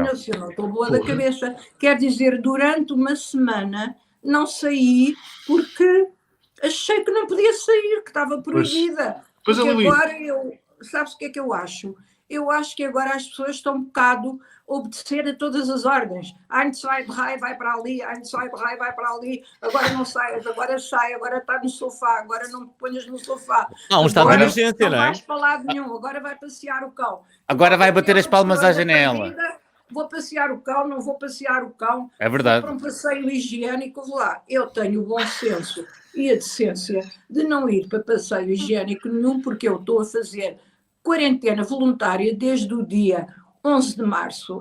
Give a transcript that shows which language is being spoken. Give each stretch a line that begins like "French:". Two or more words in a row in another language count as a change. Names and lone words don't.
Portuguese: piscina, se eu não estou boa da cabeça. Quer dizer, durante uma semana não saí porque achei que não podia sair, que estava proibida. Pois Porque é, Lili. agora sabes o que é que eu acho? Eu acho que agora as pessoas estão um bocado a obedecer a todas as ordens.
German: Ein, zwei, drei,
Portuguese: vai para ali,
German: ein, zwei, drei,
Portuguese: vai para ali, agora não saias, agora sai, agora está no sofá, agora não me ponhas no sofá. Há um estado de Agora emergência, não é? vais para lado nenhum, agora vai passear o cão. Agora vai bater as Eu, palmas à pessoa da janela. partida, vou passear o cão, não vou passear o cão. É verdade. Vou para um passeio higiênico, vou lá. Eu tenho o bom senso e a decência de não ir para passeio higiênico nenhum, porque eu estou a fazer quarentena voluntária desde o dia 11 de março.